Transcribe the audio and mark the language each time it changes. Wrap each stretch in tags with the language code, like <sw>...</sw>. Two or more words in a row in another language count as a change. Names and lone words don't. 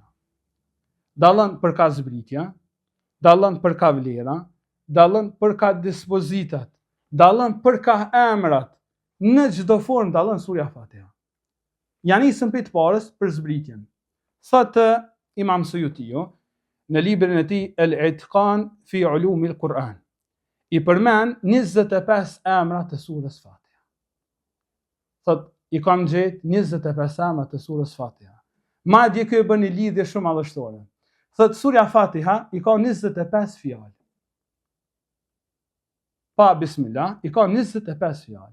<sq>Dallon për ka zbritja, dallon për ka vlera, dallon për ka dispozitat, dallon për ka emrat, në çdo formë dallon surja Fatiha. Ja nisëm për të parës për zbritjen. Thotë Imam Suyutiu në librin e tij El-Itqan fi Ulumi al-Quran, i përmend 25 emra të surës Fatiha. Thotë i kam gjetë 25 emra të surës Fatiha. Madje kjo e bën një lidhje shumë madhështore. Thotë surja Fatiha i ka 25 fjalë. Pa bismillah, i ka 25 fjalë.</sq>